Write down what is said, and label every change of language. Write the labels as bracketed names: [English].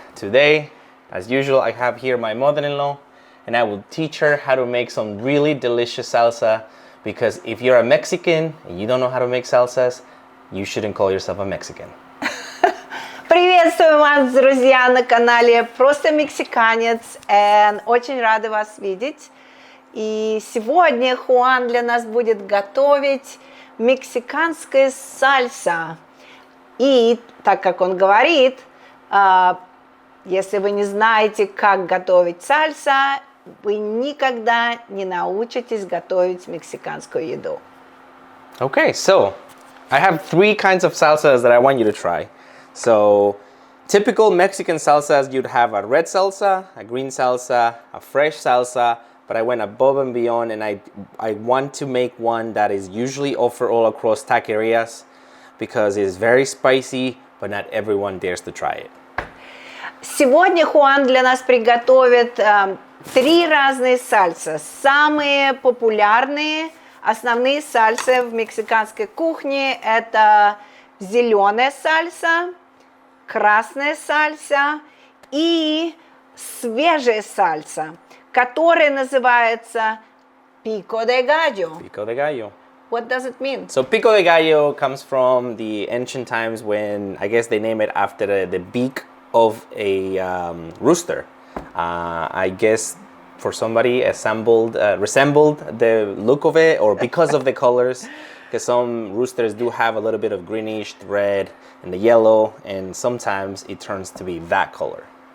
[English] Today, as usual, I have here my mother-in-law, and I will teach her how to make some really delicious salsa, because if you're a Mexican and you don't know how to make salsas, you shouldn't call yourself a Mexican. [Russian] Приветствую вас, друзья, на канале «Просто мексиканец», и очень рада вас видеть. И сегодня Хуан для нас будет готовить мексиканское сальса. И, так как он говорит, если вы не знаете, как готовить сальса, вы никогда не научитесь готовить мексиканскую еду. [English] Okay, so I have three kinds of salsas that I want you to try. So, typical Mexican salsas, you'd have a red salsa, a green salsa, a fresh salsa, but I went above and beyond, and I want to make one that is usually offered all across taquerias, because it's very spicy, but not everyone dares to try it. [Russian] Сегодня Хуан для нас приготовит три разные сальса. Самые популярные, основные сальсы в мексиканской кухне – это зеленая сальса, красная сальса и свежая сальса, которая называется Пико-де-гальо. [English] Pico-de-gallo. What does it mean? So Pico-de-gallo comes from the ancient times when, I guess they name it after the beak of a rooster. I guess for somebody resembled the look of it, or because of the colors, because some roosters do have a little bit of greenish, red, and the yellow, and sometimes it turns to be that color.